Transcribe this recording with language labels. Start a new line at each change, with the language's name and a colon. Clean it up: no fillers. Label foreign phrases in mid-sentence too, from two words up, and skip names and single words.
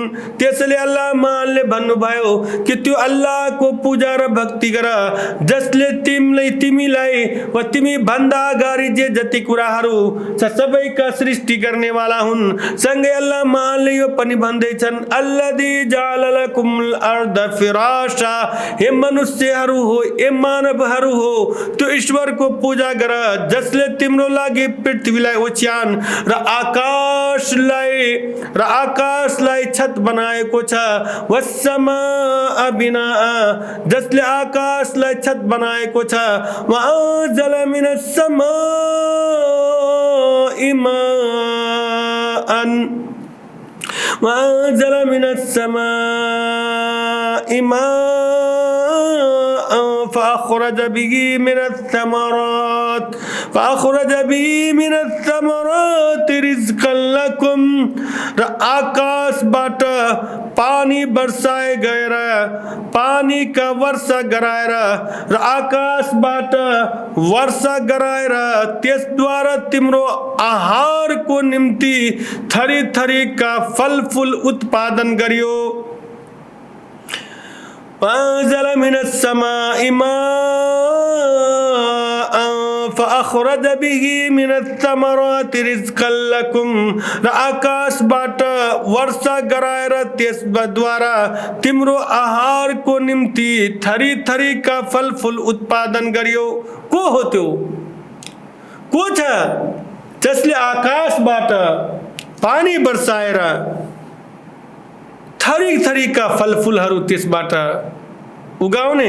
Nepali: त्यसैले अल्लाह महानले भन्नुभयो कि त्यो अल्लाहको पूजा र भक्ति गर जसले तिमीलाई वा तिमी भन्दा अगाडि जे जति कुराहरू छ सबैका सृष्टि गर्नेवाला हुन्। सँगै अल्लाह महानले यो पनि भन्दैछन्
Arabic: الذي جعل لكم الأرض فراشا,
Nepali: हे मनुष्यहरू हो, हे मानवहरू हो, त्यो ईश्वरको पूजा गर जसले तिम्रो लागि पृथ्वीलाई ओछ्यान र आकाशलाई छत बनाएको छ।
Arabic: والسماء بناء,
Nepali: जसले आकाशलाई छत बनाएको छ।
Arabic: وأنزل من السماء ماء، وأنزل من السماء ماء فأخرج به من الثمرات رزقا لكم,
Nepali: र आकाशबाट पानी बर्साए गएर पानी का वर्षा गराएर र आकाशबाट वर्षा गराएर त्यसद्वारा तिम्रो आहारको निम्ति थरी थरीका फलफुल उत्पादन गरियो।
Arabic: وأنزل من السماء ماء فأخرج به من الثمرات رزقا لكم,
Nepali: र आकाशबाट वर्षा गराएर त्यसद्वारा तिम्रो आहारको निम्ति थरी थरीका फलफुल उत्पादन गरियो। को हो त्यो? को छ जसले आकाशबाट पानी बर्साएर थरी थरीका फलफुलहरू त्यसबाट उगाउने?